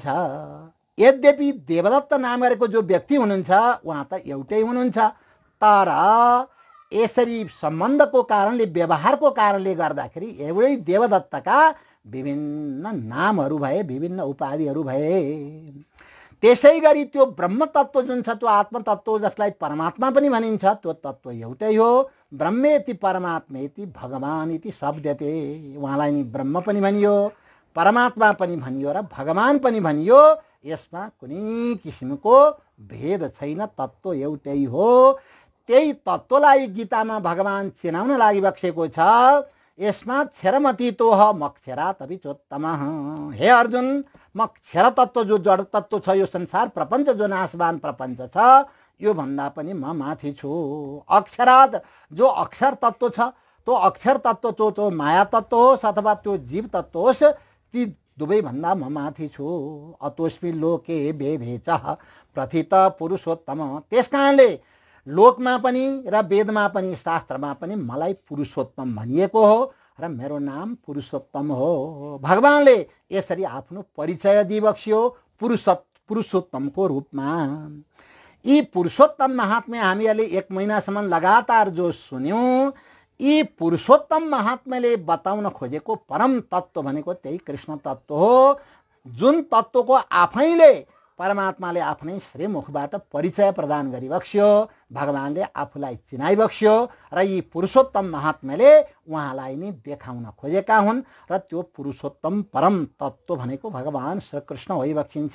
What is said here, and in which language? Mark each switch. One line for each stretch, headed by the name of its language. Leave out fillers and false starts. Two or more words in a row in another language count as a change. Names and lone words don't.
Nepali: यद्यपि देवदत्त नाम गरेको जो व्यक्ति हुनुहुन्छ उहाँ त एउटै हुनुहुन्छ, तर यसरी सम्बन्धको कारणले, व्यवहारको कारणले गर्दाखेरि एउटै देवदत्तका विभिन्न नामहरू भए, विभिन्न उपाधिहरू भए। त्यसै गरी त्यो ब्रह्म तत्त्व जुन छ, त्यो आत्म तत्त्व जसलाई परमात्मा पनि भनिन्छ, त्यो तत्त्व एउटै हो।
Sanskrit: ब्रह्मेति परमात्मेति भगवान इति शब्दते।
Nepali: उहाँलाई नि ब्रह्म पनि भनियो, परमात्मा पनि भनियो र भगवान पनि भनियो। यसमा कुनै किसिमको भेद छैन, तत्त्व एउटै हो। त्यही तत्त्वलाई गीतामा भगवान चिनाउन लागिबसेको छ।
Sanskrit: यसमा क्षरमतीतोह मक्षरात् अपि चोत्तमः।
Nepali: हे अर्जुन, म क्षर तत्त्व जो जड तत्त्व छ, यो संसार प्रपञ्च जो नाशवान प्रपञ्च छ, यो भन्दा पनि म माथि छु। अक्षरात् जो अक्षर तत्त्व छ, त्यो अक्षर तत्त्व त्यो माया तत्त्व होस् अथवा त्यो जीव तत्त्व होस्, ती दुवैभन्दा म माथि छु।
Sanskrit: अतोस्मि लोके वेदे च प्रथित पुरुषोत्तम।
Nepali: त्यसकारणले लोकमा पनि र वेदमा पनि, शास्त्रमा पनि मलाई पुरुषोत्तम भनिएको हो र मेरो नाम पुरुषोत्तम हो। भगवानले यसरी आफ्नो परिचय दिइबक्स्यो पुरुषोत्तमको रूपमा। यी पुरुषोत्तम महात्म्य हामीहरूले 1 महिनासम्म लगातार जो सुन्यौँ, यी पुरुषोत्तम महात्माले बताउन खोजेको परम तत्त्व भनेको त्यही कृष्ण तत्त्व हो, जुन तत्त्वको आफैले परमात्माले आफ्नै श्रीमुखबाट परिचय प्रदान गरिबक्स्यो, भगवानले आफूलाई चिनाइबक्स्यो र यी पुरुषोत्तम महात्माले उहाँलाई नै देखाउन खोजेका हुन् र त्यो पुरुषोत्तम परम तत्त्व भनेको भगवान श्रीकृष्ण होइबक्सिन्छ।